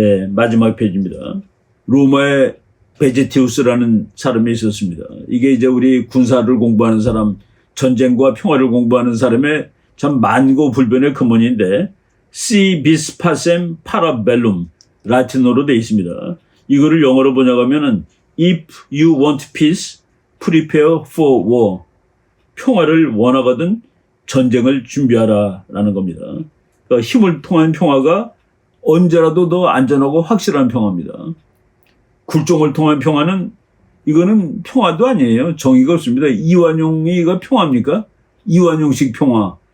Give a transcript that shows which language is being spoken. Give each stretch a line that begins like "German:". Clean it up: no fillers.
Korean: 마지막 페이지입니다. 로마의 베제티우스라는 사람이 있었습니다. 이게 이제 우리 군사를 공부하는 사람, 전쟁과 평화를 공부하는 사람의 참 만고불변의 근원인데
Latin: Si vis pacem para bellum
Korean: 라틴어로 되어 있습니다. 이거를 영어로 번역하면은
English: If you want peace, prepare for war.
Korean: 평화를 원하거든 전쟁을 준비하라라는 겁니다. 그러니까 힘을 통한 평화가 언제라도 더 안전하고 확실한 평화입니다. 굴종을 통한 평화는 이거는 평화도 아니에요. 정의가 없습니다. 이완용이가 평화입니까? 이완용식 평화.